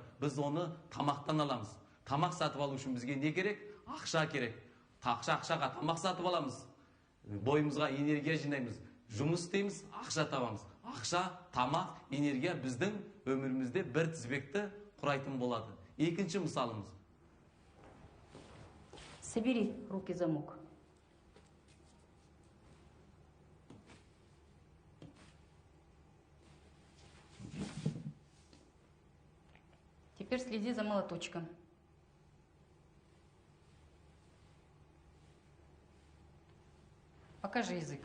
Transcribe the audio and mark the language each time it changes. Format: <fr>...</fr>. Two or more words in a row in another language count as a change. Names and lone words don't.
<kk>Біз оны тамақтан аламыз. Тамақ сатып алу үшін бізге не керек? Ақша керек. Ақшаға тамақ сатып аламыз. Бойымызға энергия жинаймыз. Жұмыс істейміз, ақша табамыз. Ақша, тамақ, энергия біздің өмірімізде бір тізбекті құрайтын болады. Екінші мысалымыз.</kk> <ru>Собери руки в замок. Теперь следи за молоточком. Покажи язык.</ru>